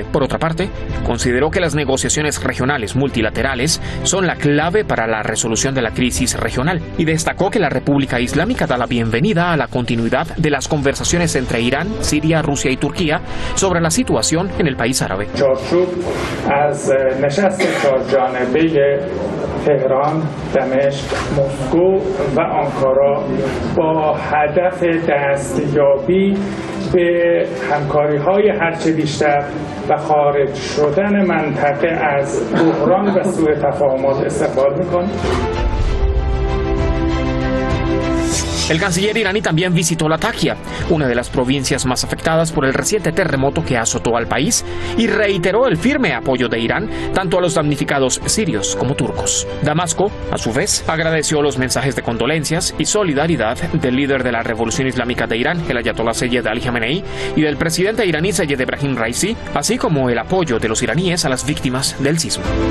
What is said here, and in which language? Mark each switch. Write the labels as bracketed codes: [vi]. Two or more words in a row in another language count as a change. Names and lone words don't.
[es] Por otra parte, consideró que las negociaciones regionales multilaterales son la clave para la resolución de la crisis regional y destacó que la República Islámica da la bienvenida a la continuidad de las conversaciones entre Irán, Siria, Rusia y Turquía sobre la situación en el país árabe. [fa] مسکو و آنکارا با هدف دستیابی به همکاری‌های هرچه بیشتر و خارج شدن منطقه از بحران و سوء تفاهمات استقبال می‌کنیم. [es] El canciller iraní también visitó Latakia, una de las provincias más afectadas por el reciente terremoto que azotó al país, y reiteró el firme apoyo de Irán tanto a los damnificados sirios como turcos. Damasco, a su vez, agradeció los mensajes de condolencias y solidaridad del líder de la Revolución Islámica de Irán, el ayatolá Seyed Ali Khamenei, y del presidente iraní Seyed Ebrahim Raisi, así como el apoyo de los iraníes a las víctimas del sismo.